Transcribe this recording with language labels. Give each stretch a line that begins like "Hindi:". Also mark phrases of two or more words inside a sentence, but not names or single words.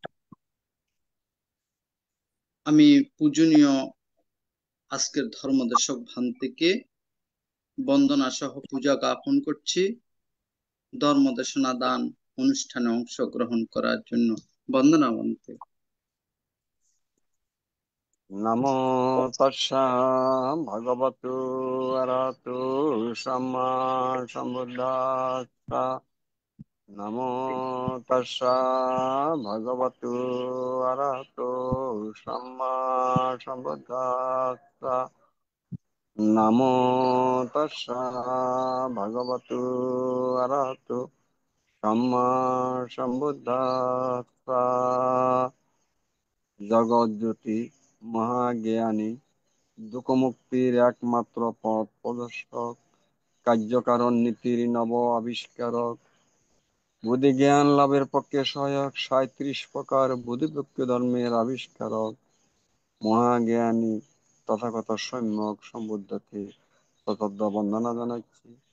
Bangla: আমি পূজনীয় আজকের ধর্মদেশক ভান্তিকে বন্দনা সহ পূজা জ্ঞাপন করছি ধর্মদেশনা দান অনুষ্ঠানে অংশগ্রহণ করার জন্য। বন্দনা ভান্তে।
Pali: নমো তস্যা ভগবতু অরহতু সম্মা সম্বুদ্ধাস্সা। নমো তস্যা ভগবতু অরহতু সম্মা সম্বুদ্ধাস্সা। নমো তস্যা ভগবতু অরহতু সম্মা সম্বুদ্ধাস্সা।
Bangla: জগৎজ্যোতি মহাজ্ঞানী, দুঃখমুক্তির একমাত্র পথ প্রদর্শক, কার্যকারণ নীতির নব আবিষ্কারক, বুদ্ধি জ্ঞান লাভের পক্ষে সহায়ক, 37 প্রকার বুদ্ধিপক্ষ ধর্মের আবিষ্কারক, মহাজ্ঞানী তথাগত সম্যক সম্বুদ্ধকে সশ্রদ্ধ বন্দনা জানাচ্ছি।